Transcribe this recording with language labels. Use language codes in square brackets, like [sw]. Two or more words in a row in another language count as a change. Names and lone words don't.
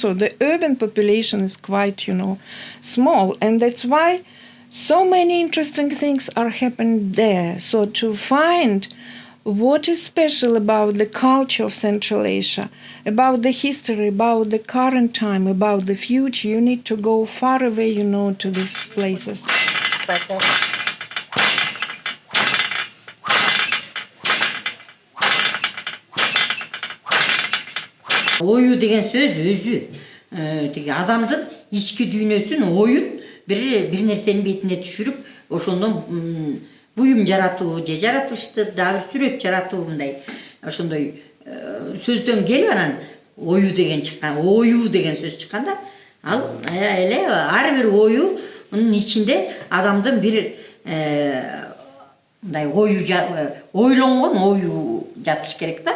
[en] So the urban population is quite, small, and that's why so many interesting things are happening there. So to find what is special about the culture of Central Asia, about the history, about the current time, about the future, you need to go far away, to these places. [ky] Ою деген сөз өзі теге адамдын ички дүйнөсүн оюн бир нерсенин бетине түшүрүп ошондон буюм жаратуу же жаратылышты дагы сүрөт жаратуу мындай ошондой сөздөн келип анан ою деген чыккан, ою деген сөз чыкканда ал эле ар бир оюнун ичинде адамдын бир мындай ойлонгон ою жатыш керек да.